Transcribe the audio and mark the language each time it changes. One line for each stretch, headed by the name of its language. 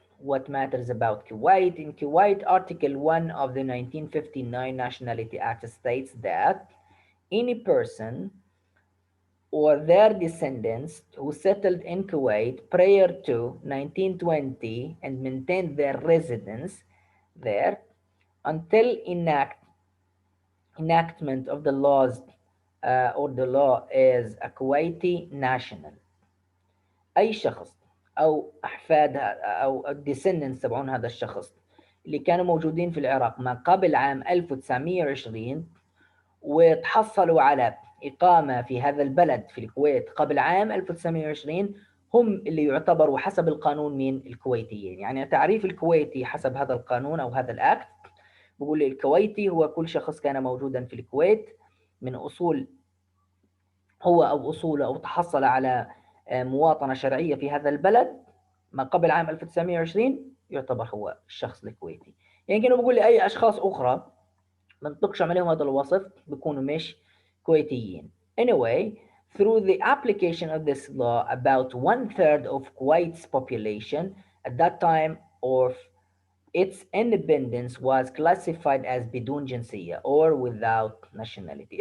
English: what matters about Kuwait. In Kuwait, Article 1 of the 1959 Nationality Act states that any person or their descendants who settled in Kuwait prior to 1920 and maintained their residence there until enactment of the laws or the law is a Kuwaiti national.
Arabic: أي شخص أو أحفاد أو الديسندنتس تبعون هذا الشخص اللي كانوا موجودين في العراق ما قبل عام 1920 وتحصلوا على إقامة في هذا البلد في الكويت قبل عام 1920 هم اللي يعتبروا حسب القانون من الكويتيين. يعني تعريف الكويتي حسب هذا القانون أو هذا الأكت بقول لي الكويتي هو كل شخص كان موجودا في الكويت من أصول هو أو أصوله أو تحصل على مواطنة شرعية في هذا البلد ما قبل عام 1920 يعتبر هو الشخص الكويتي. يعني كانوا بقول لي أي أشخاص أخرى ما نطبقش عليهم هذا الوصف بيكونوا مش كويتيين.
English: Anyway, through the application of this law, about one third of Kuwait's population at that time of its independence was classified as
Arabic: بدون جنسية
English: or without nationality.